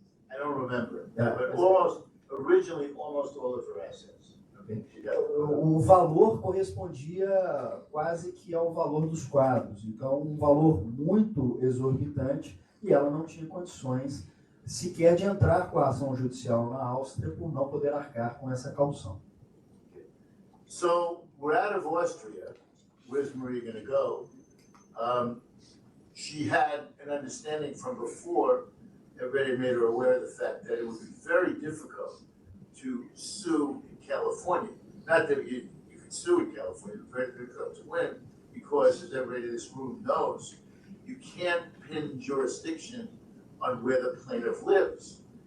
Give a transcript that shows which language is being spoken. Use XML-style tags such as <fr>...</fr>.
<en>I don't remember, but originally almost all of her assets.</en> <pt>O valor correspondia quase que ao valor dos quadros, então um valor muito exorbitante, e ela não tinha condições sequer de entrar com a ação judicial na Áustria por não poder arcar com essa caução.</pt> <en>So we're out of Austria. Where's Maria going to go? She had an understanding from before. Everybody made her aware of the fact that it would be very difficult to sue in California. Not that you could sue in California, it's very difficult to win, because as everybody in this room knows, you can't pin jurisdiction on where the plaintiff lives.</en>